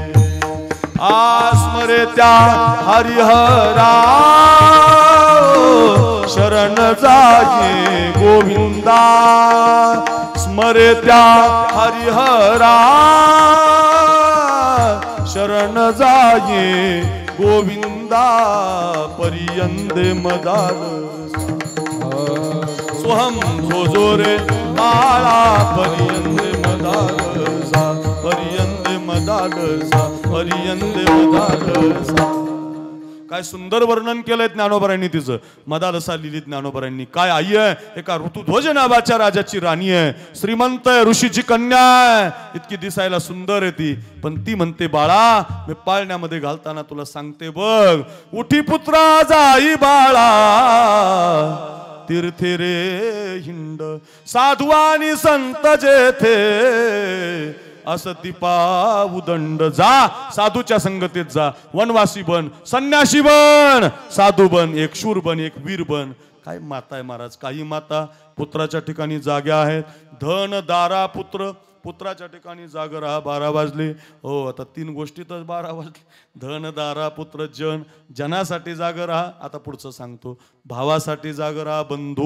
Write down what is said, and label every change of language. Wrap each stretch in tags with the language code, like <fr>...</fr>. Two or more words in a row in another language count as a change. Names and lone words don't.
<mr>आस्मरे त्या हरिहरा शरण जाये गोविंदा, स्मरे त्या हरिहरा शरण जाये गोविंदा, पर्यंदे मदाल सोहम जो रे बाळा, पर्यंदे मदाल सा, पर्यंदे मदाल सा, पर्यंदे मदाल सा. काय सुंदर वर्णन केलंय ज्ञानोबरांनी तिचं. मदालसा लिहिली ज्ञानोबरांनी. काय आई आहे, एका ऋतुध्वज नावाच्या राजाची राणी आहे, श्रीमंत आहे, ऋषीची कन्या आहे, इतकी दिसायला सुंदर आहे ती. पण ती म्हणते बाळा मी पाळण्यामध्ये घालताना तुला सांगते बघ, उठी पुत्रा जाई बाळा, तीर्थे रे हिंड साधुवानी संत जेथे, असती पावदंड. जा साधूच्या संगतीत जा, वनवासी बन, संन्यासी बन, साधू बन, एक शूर बन, एक वीर बन. काय माता आहे महाराज. काही माता पुत्राच्या ठिकाणी जाग्या आहेत. धन दारा पुत्र, पुत्राच्या ठिकाणी जाग राहा. 12 वाजले हो, आता 3 गोष्टीतच 12 वाजले. धन दारा पुत्र जन, जनासाठी जाग राहा. आता पुढचं सांगतो, भावासाठी जाग राहा, बंधू.</mr>